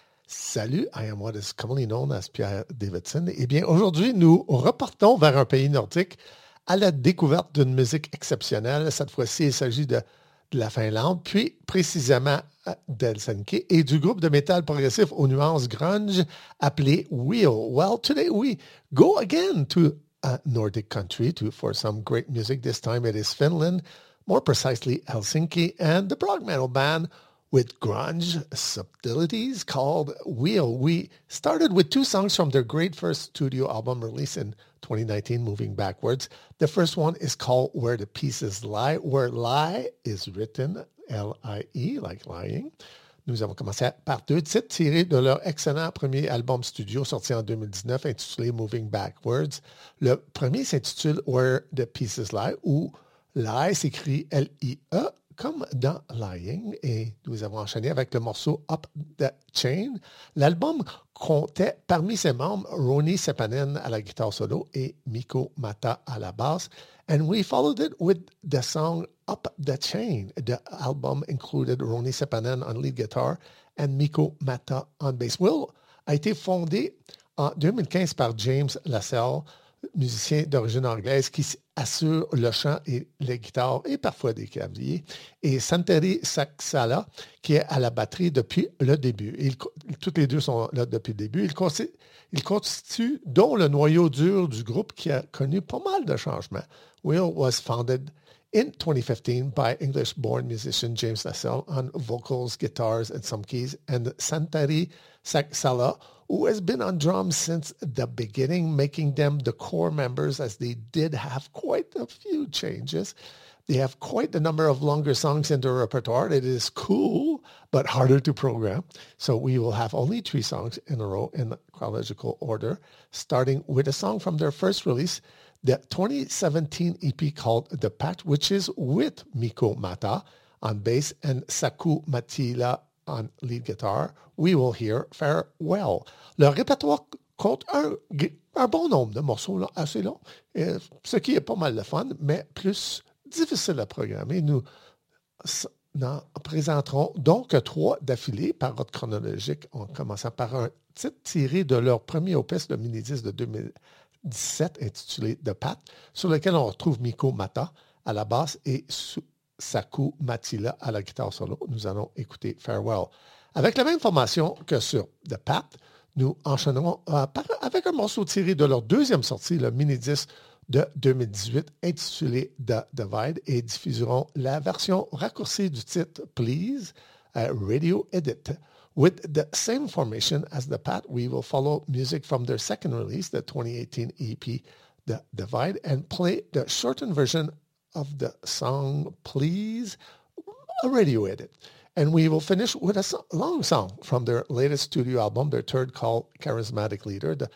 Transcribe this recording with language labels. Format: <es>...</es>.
<en>Salut, I am what is commonly known as Pierre Davidson.</en> <fr>Eh bien, aujourd'hui, nous repartons vers un pays nordique à la découverte d'une musique exceptionnelle. Cette fois-ci, il s'agit de la Finlande, puis précisément d'Helsinki et du groupe de métal progressif aux nuances grunge appelé Wheel.</fr> <en>Well, today we go again to a Nordic country for some great music. This time it is Finland. More precisely, Helsinki and the prog metal band with grunge subtleties called Wheel. We started with two songs from their great first studio album release in 2019, Moving Backwards. The first one is called Where the Pieces Lie. Where lie is written, L-I-E, like lying.</en> <fr>Nous avons commencé par deux titres tirés de leur excellent premier album studio sorti en 2019 intitulé Moving Backwards. Le premier s'intitule Where the Pieces Lie, ou Lie s'écrit L-I-E, comme dans Lying, et nous avons enchaîné avec le morceau Up the Chain. L'album comptait parmi ses membres Roni Seppänen à la guitare solo et Mikko Mata à la basse.</fr> <en>And we followed it with the song Up the Chain. The album included Roni Seppänen on lead guitar and Mikko Mata on bass.</en> <fr>Will a été fondé en 2015 par James Lassell, musicien d'origine anglaise qui assure le chant et les guitares et parfois des claviers, et Santeri Saksala, qui est à la batterie depuis le début. Toutes les deux sont là depuis le début. Il constitue donc le noyau dur du groupe qui a connu pas mal de changements.</fr> <en>Wheel was founded in 2015 by English-born musician James Lassell on vocals, guitars, and some keys, and Santeri Saksala, who has been on drums since the beginning, making them the core members, as they did have quite a few changes. They have quite a number of longer songs in their repertoire. It is cool, but harder to program. So we will have only three songs in a row in chronological order, starting with a song from their first release, the 2017 EP called The Pact, which is with Mikko Mata on bass and Saku Matila on lead guitar. We will hear Farewell.</en> <fr>Le répertoire compte un bon nombre de morceaux là, assez longs, ce qui est pas mal de fun, mais plus difficile à programmer. Nous n'en présenterons donc trois d'affilée par ordre chronologique, en commençant par un titre tiré de leur premier opus de mini-disque de 2017 intitulé The Pact, sur lequel on retrouve Mikko Mata à la basse et Saku Matila à la guitare solo. Nous allons écouter Farewell. Avec la même formation que sur The Pact, nous enchaînerons avec un morceau tiré de leur deuxième sortie, le mini-disque de 2018 intitulé The Divide, et diffuserons la version raccourcie du titre Please, Radio Edit.</fr> <en>With the same formation as The Pact, we will follow music from their second release, the 2018 EP The Divide, and play the shortened version of the song Please, a radio edit. And we will finish with a long song from their latest studio album, their third, called Charismatic Leader.</en>